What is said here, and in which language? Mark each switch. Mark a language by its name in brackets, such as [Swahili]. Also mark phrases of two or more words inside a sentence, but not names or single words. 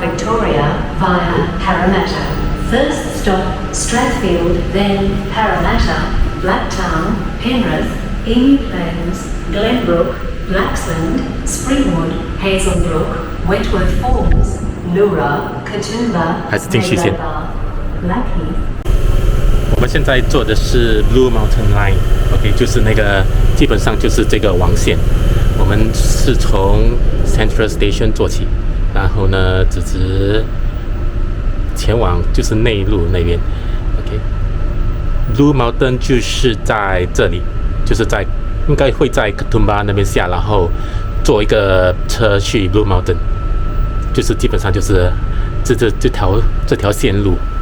[English] First stop, Strathfield, then Parramatta, Blacktown, Penrith, Emu Plains, Glenbrook, Blaxland, Springwood, Hazelbrook, Wentworth Falls, Leura, Katoomba, Blackheath。 [Chinese] 我们现在坐的是 Blue Mountain Line，OK， 就是那个基本上就是这个网线。我们是从 Central Station 坐起，然后呢，直前往就是内陆那边 ，OK。Blue Mountain 就是在这里，就是应该会在 Katoomba 那边下，然后坐一个车去 Blue Mountain， 就是基本上就是这条线路